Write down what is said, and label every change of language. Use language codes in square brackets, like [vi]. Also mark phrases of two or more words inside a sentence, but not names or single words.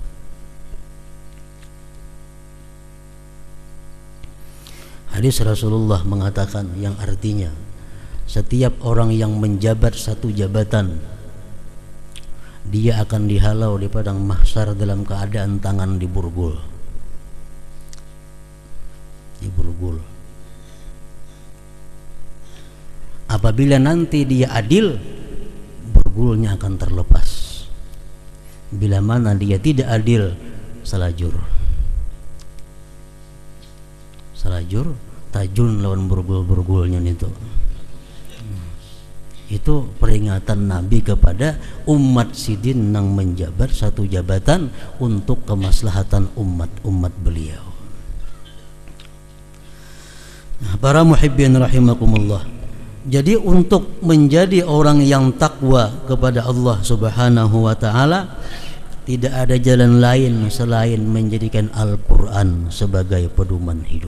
[id] Hadis Rasulullah mengatakan yang artinya setiap orang yang menjabat satu jabatan, dia akan dihalau di padang mahsyar dalam keadaan tangan diborgol. Apabila nanti dia adil, borgolnya akan terlepas. Bila mana dia tidak adil, [bjn] salajur, tajun lawan borgol-borgolnya itu. [id] Itu peringatan Nabi kepada umat [bjn] sidin nang [id] menjabat satu jabatan untuk kemaslahatan umat beliau. Nah, para [ar] محبين رحمكم الله. [id] Jadi untuk menjadi orang yang takwa kepada Allah [ar] سبحانه و تعالى, [id] tidak ada jalan lain selain menjadikan Al-Quran sebagai pedoman hidup.